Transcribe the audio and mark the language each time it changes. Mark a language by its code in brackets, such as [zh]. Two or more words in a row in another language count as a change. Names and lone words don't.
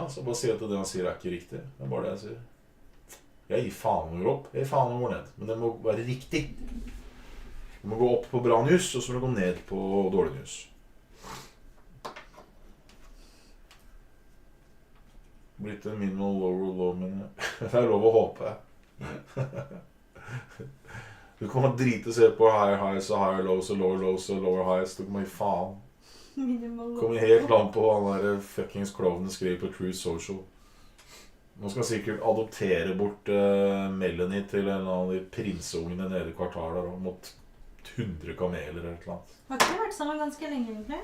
[no] Så bare si at det han sier er ikke riktig. Det er bare det jeg sier. Jeg gir faen om å gå opp. Jeg gir faen om å gå ned. Men det må være riktig. Du må gå opp på bra news, og så må du gå ned på dårlig news. Blitt en minimal [en] lower low, [no] men det er lov å håpe. Du kommer drite og se på [en] higher highs [no] og [en] higher lows [no] og [en] lower highs. [no] Du kommer i faen. Kommer helt an på han der fuckings klovnen skriver på Truth Social. Nå skal han sikkert adoptere bort Melanie til en av de prinseungene nede i kvartalet der, mot 100 kameler eller et eller annet. Har ikke vært sammen ganske lenge egentlig?